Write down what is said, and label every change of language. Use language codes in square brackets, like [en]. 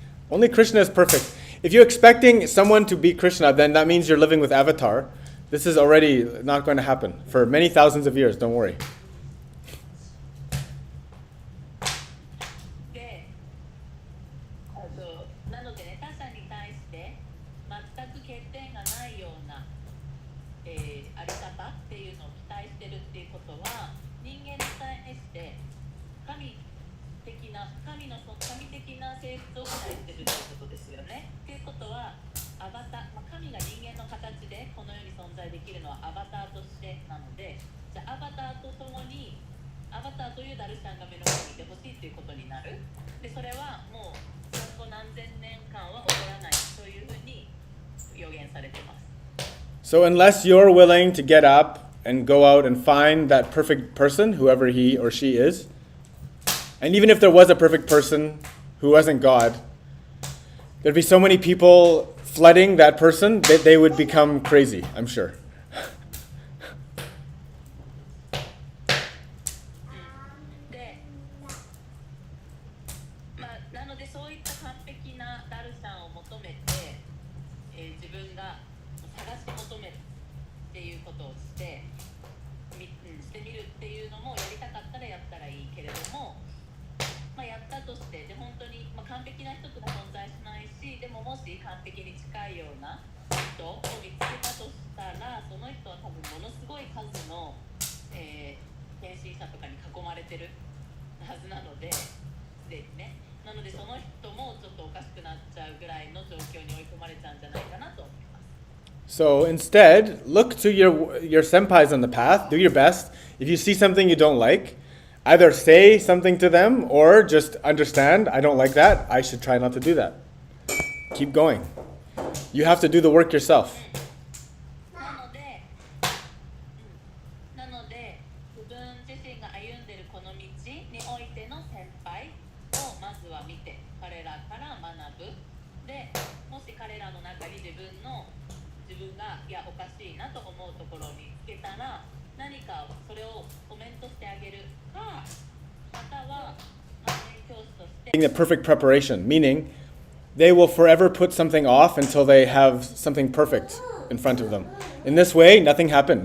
[en] Only Krishna is perfect. If you're expecting someone to be Krishna, then that means you're living with Avatar. This is already not going to happen for many thousands of years, don't worry. [ja] で、なのでね、他者に対して全く欠点がないような、あり方っていうのを期待してるっていうことは、人間に対して神的な性質を期待してるっていうことですよね。っていうことは、アバター、神が人間の形でこの世に存在できるのはアバターとしてなので、じゃあアバターとともにアバターというダルシャンが目の前にいてほしいということになる。で、それはもう今後何千年間は起こらないというふうに予言されています。 [en] So unless you're willing to get up and go out and find that perfect person, whoever he or she is, and even if there was a perfect person who wasn't God, there'd be so many people flooding that person that they would become crazy, I'm sure. [ja] で、なのでそういった完璧なダルシャンを求めて、自分が探し求めるっていうことをしてみるっていうのもやりたかったらやったらいいけれども、やったとしてで本当に、完璧な人とは存在しないし、でももし完璧に近いような人を見つけたとしたら、その人は多分ものすごい数の、献身者とかに囲まれてるはずなので、ですね。なのでその人もちょっとおかしくなっちゃうぐらいの状況に追い込まれちゃうんじゃないかなと思います。 [en] So instead, look to your senpais on the path, do your best. If you see something you don't like, either say something to them or just understand, I don't like that, I should try not to do that. Keep going. You have to do the work yourself. [ja] なので、自分自身が歩んでいるこの道においての先輩をまずは見て、彼らから学ぶ。で、もし彼らの中に自分がいやおかしいなと思うところを見つけたら、何かそれをコメントしてあげるか、または反面教師として。 [en] The perfect preparation, meaning they will forever put something off until they have something perfect in front of them. In this way, nothing happened.